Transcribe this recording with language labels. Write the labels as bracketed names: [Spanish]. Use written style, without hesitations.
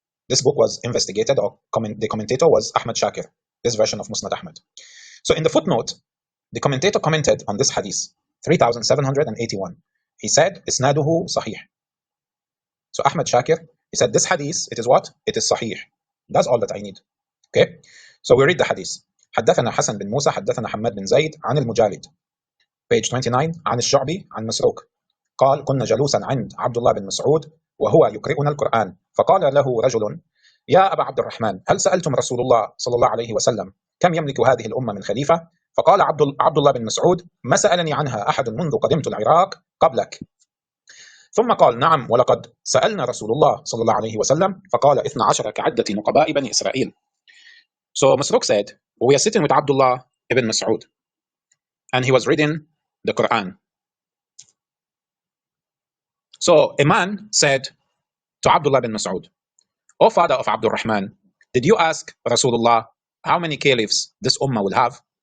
[English] This book was investigated, or the commentator was Ahmad Shakir, this version of Musnad Ahmad. So in the footnote, the commentator commented on this hadith, 3781. He said, Isnaduhu sahih. So Ahmad Shakir, he said, this hadith, it is what? It is sahih. That's all that I need. Okay? So we read the hadith. [Arabic] حدثنا حسن بن موسى حدثنا حماد بن زيد عن المجالد. [English] Page 29, [Arabic] عن الشعبي عن مسروق. قال كنا جلوسا عند عبد الله بن مسعود وهو يقرئنا القرآن فقال له رجل يا أبا عبد الرحمن هل سألتم رسول الله صلى الله عليه وسلم كم يملك هذه الأمة من خليفة؟ فقال عبد الله بن مسعود ما سألني عنها أحد منذ قدمت العراق قبلك. ثم قال نعم ولقد سألنا رسول الله صلى الله عليه وسلم فقال 12 كعدة نقباء بني إسرائيل. [English] So Masruq said, we are sitting with Abdullah ibn Mas'ud and he was reading the Quran. So a man said to Abdullah ibn Mas'ud, O father of Abdul Rahman, did you ask Rasulullah how many caliphs this ummah will have?